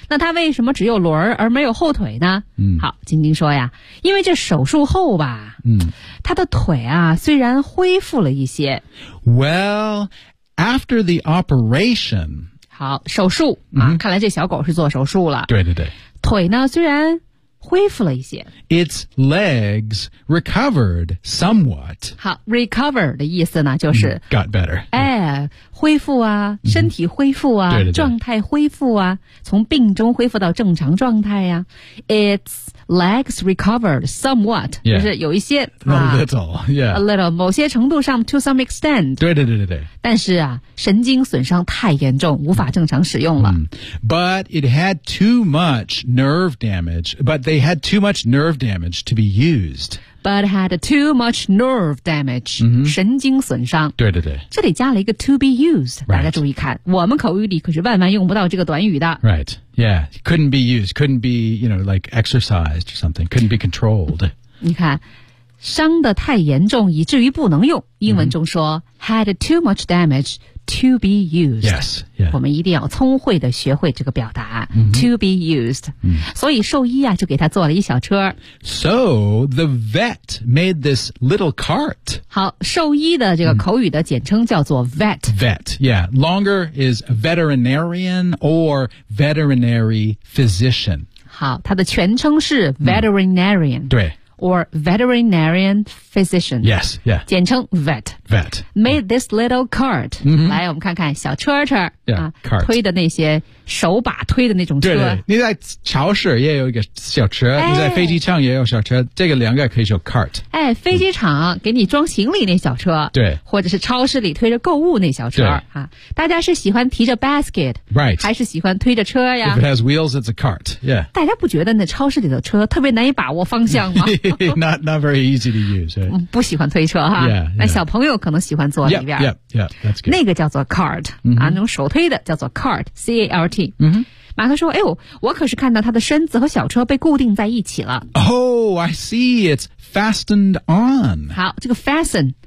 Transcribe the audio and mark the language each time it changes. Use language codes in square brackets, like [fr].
[zh] 那它为什么只有轮而没有后腿呢、 mm. 好晶晶说呀因为这手术后吧、 mm. 它的腿啊虽然恢复了一些 [en] well after the operation [zh] 好手术、mm-hmm. 啊，看来这小狗是做手术了对对对腿呢虽然恢复了一些。 [en] Its legs recovered somewhat. [zh] 好 ,recover 的意思呢就是。 [en] Got better. [zh] 哎恢复啊、mm-hmm. 身体恢复啊对对对状态恢复啊从病中恢复到正常状态啊。 [en] Its legs recovered somewhat.、 Yeah. [zh] 就是有一些。 [en] A little, yeah. A little, [zh] 某些程度上 [en] to some extent. [zh] 对对对对对。但是啊神经损伤太严重无法正常使用了。 Mm-hmm. [en] But it had too much nerve damage, but they had too much nerve damage to be used. But had too much nerve damage,、 mm-hmm. [zh] 神经损伤。对对对。这里加了一个 [en] to be used,、 right. 大家注意看。我们口语里可是万万用不到这个短语的。 Right, Yeah, couldn't be used, couldn't be, you know, like exercised or something, couldn't be controlled. [zh] 你看伤得太严重以至于不能用英文中说、mm-hmm. [en] had too much damage to be used. Yes,、yeah. [zh] 我们一定要聪慧地学会这个表达、mm-hmm. [en] to be used.、Mm-hmm. [zh] 所以兽医、啊、就给他做了一小车。 [en] So the vet made this little cart. [zh] 好兽医的这个口语的简称叫做 vet. [en] Vet, yeah. Longer is veterinarian or veterinary physician. [zh] 好它的全称是 veterinarian.、Mm-hmm. 对。 [en] Or veterinarian physician. Yes, yeah. [zh] 简称 vet. [en] Vet. Made this little cart.、 Mm-hmm. [zh] 来我们看看小车车。 [en] Yeah,、cart. [zh] 推的那些手把推的那种车。对对。你在超市也有一个小车、哎、你在飞机场也有小车这个两个可以叫 cart. 哎飞机场给你装行李那小车。对。或者是超市里推着购物那小车。对。啊、大家是喜欢提着 basket? [en] Right. [zh] 还是喜欢推着车呀 [en] If it has wheels, it's a cart. Yeah. [zh] 大家不觉得那超市里的车特别难以把握方向吗 [en] not very easy to use.、Right? [zh] 不喜欢推车哈。 [en] Yeah, yeah. [zh] 那小朋友可能喜欢坐里边。 [en] Yeah, that's good. [zh] 那个叫做 cart,、 mm-hmm. 啊、那种手推的叫做 cart, C-A-R-T.、 Mm-hmm. 马克说哎呦我可是看到他的身子和小车被固定在一起了。 [en] Oh, I see, it's fastened on. [zh] 好这个 fasten,、